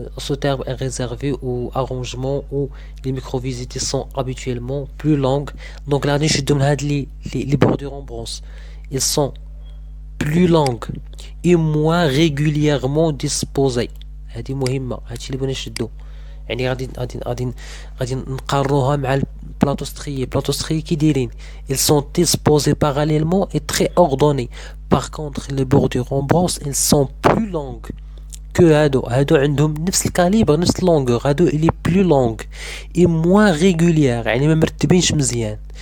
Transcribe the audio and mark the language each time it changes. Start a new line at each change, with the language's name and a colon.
French: Ce terme est réservé aux arrangements où les microvillosités sont habituellement plus longues. Donc là
Arabic: غادي نشدو من هاد
French: les bordures en brosse. Ils sont plus longues et moins régulièrement disposées.
Arabic: هذه مهمة، هادشي اللي بغينا نشدو. يعني غادي نقارنوها مع البلاطو ستريي. بلاطو ستريي كي دايرين
French: ils sont disposés parallèlement et très ordonnés. par contre les bordures en brosse elles sont plus longues que
Arabic: هادو عندهم نفس الكاليبر نفس اللونغور.
French: هادو il est plus longue et moins régulière،
Arabic: يعني ما مرتبينش مزيان.